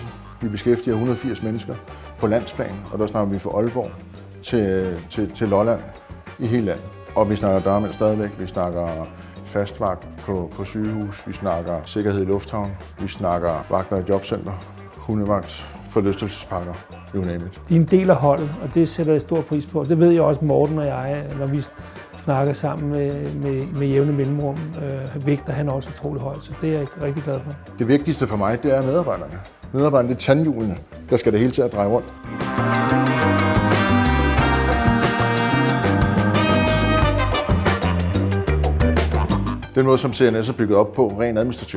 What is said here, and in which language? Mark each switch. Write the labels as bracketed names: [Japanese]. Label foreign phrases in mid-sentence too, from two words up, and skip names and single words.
[Danish] Vi beskæftiger 180 mennesker på landsplan, og der snakker vi fra Aalborg til Lolland i hele landet. Og vi snakker dørmænd stadigvæk, vi snakker fastvagt på sygehus, vi snakker sikkerhed i lufthavn, vi snakker vagter i jobcenter, hundevagt, forlystelsesparker, [English] you name it. [Danish] De er en del af holdet, og det sætter jeg stor pris på. Det ved jeg også, Morten og jeg, når vi snakker sammen med jævne mellemrum, vægter han også utrolig højt, så det er jeg rigtig glad for. Det vigtigste for mig, det er medarbejderne. Medarbejderne, det er tandhjulene, der skal det hele til at dreje rundt. Den måde, som CNS er bygget op på, rent administrativt.